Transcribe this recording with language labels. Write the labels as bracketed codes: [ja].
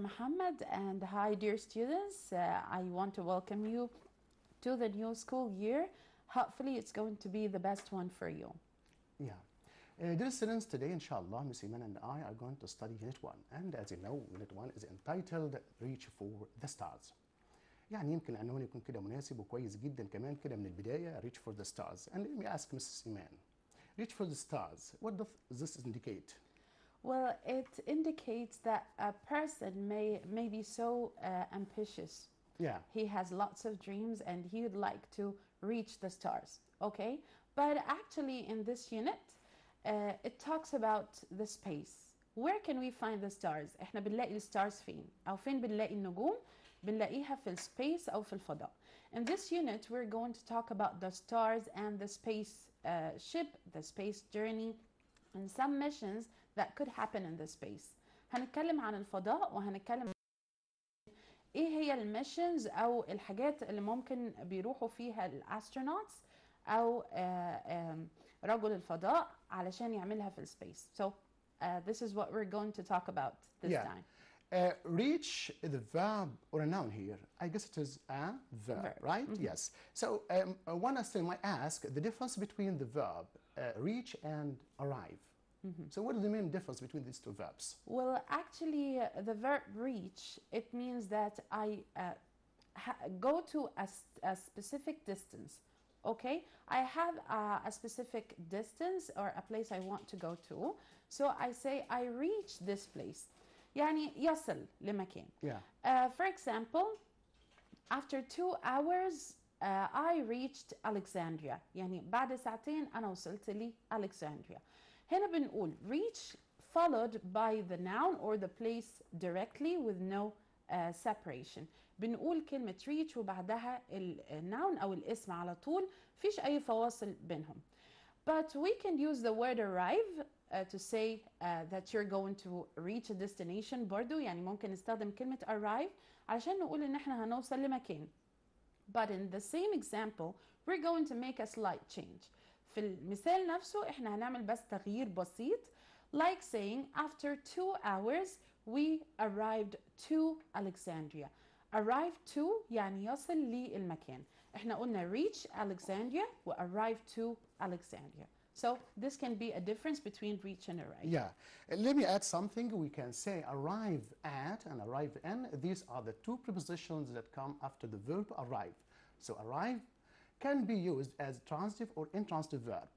[en] Muhammad, and hi, dear students. I want to welcome you to the new school year. Hopefully, it's going to be the best one for you. Yeah. Dear students, today, inshallah, Miss Iman and I are going to study Unit 1. And as you know, Unit 1 is entitled Reach for the Stars. [ar] يعني يمكن عنوان يكون كده مناسب وكويس جدا كمان كده من البداية, [en] Reach for the Stars. And let me ask Mrs. Iman, Reach for the Stars, what does this indicate? Well, it indicates that a person may be so ambitious. Yeah. He has lots of dreams and he would like to reach the stars, okay? But actually in this unit, it talks about the space. Where can we find the stars? [ar] احنا بنلاقي الستارز فين؟ أو فين بنلاقي النجوم؟ بنلاقيها في السبيس أو في الفضاء. [en] In this unit, we're going to talk about the stars and the space ship, the space journey, and some missions that could happen in the space. [ar] هنتكلم عن الفضاء وهنتكلم ايه هي الميشنز او الحاجات اللي ممكن بيروحوا فيها الاسترونوتس او رجل الفضاء علشان يعملها في السبيس. [en] So this is what we're going to talk about this time. Reach is a verb or a noun here. I guess it is a verb. Right? Mm-hmm. Yes. So one astronomer might ask the difference between the verb reach and arrive. Mm-hmm. So what is the main difference between these two verbs? Well, actually, the verb reach, it means that I go to a specific distance. Okay, I have a specific distance or a place I want to go to. So I say I reach this place. [ar] يعني يصل لمكان. [en] Yeah. For example, after 2 hours I reached Alexandria. [ar] يعني بعد ساعتين أنا وصلت لي Alexandria. هنا بنقول [en] reach followed by the noun or the place directly with no separation. [ar] بنقول كلمة reach وبعدها الnoun أو الاسم على طول, فيش أي فواصل بينهم. [en] But we can use the word arrive to say that you're going to reach a destination [ar] برضو, يعني ممكن نستخدم كلمة arrive علشان نقول إن إحنا هنوصل لمكان. [en] But in the same example, we're going to make a slight change. [ar] في المثال نفسه إحنا هنعمل بس تغيير بسيط, [en] like saying after 2 hours we arrived to Alexandria. Arrive to [ar] يعني يصل للمكان. إحنا قلنا [en] reach Alexandria [ar] و [en] arrive to Alexandria. So this can be a difference between reach and arrive. Yeah. Let me add something. We can say arrive at and arrive in. These are the two prepositions that come after the verb arrive. So arrive can be used as transitive or intransitive verb.